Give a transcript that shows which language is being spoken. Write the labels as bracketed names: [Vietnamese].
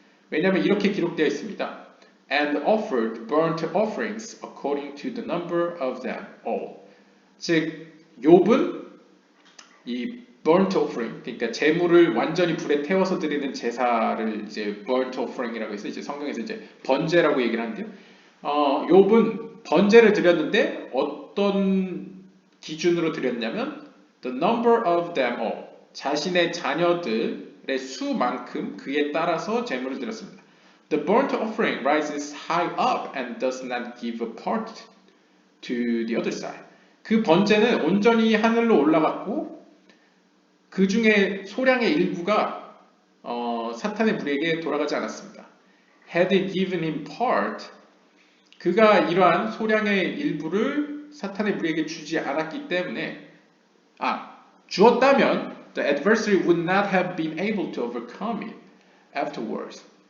[Korean] 왜냐하면 이렇게 기록되어 있습니다. [English] And offered burnt offerings according to the number of them all. [Korean] 즉 욥은 이 burnt offering, 그러니까 제물을 완전히 불에 태워서 드리는 제사를 이제 burnt offering이라고 해서 이제 성경에서 이제 번제라고 얘기를 하는데요. 욥은 번제를 드렸는데 어떤 기준으로 드렸냐면 [English] the number of them all. [Korean] 자신의 자녀들의 수만큼 그에 따라서 제물을 드렸습니다. [English] The burnt offering rises high up and does not give a part to the other side. [Korean] 그 번제는 온전히 하늘로 올라갔고 그 중에 소량의 일부가 사탄의 무리에게 돌아가지 않았습니다. [English] Had he given him part, [Korean] 그가 이러한 소량의 일부를 사탄의 무리에게 주지 않았기 때문에 주었다면 [English] the adversary would not have been able to overcome it afterwards.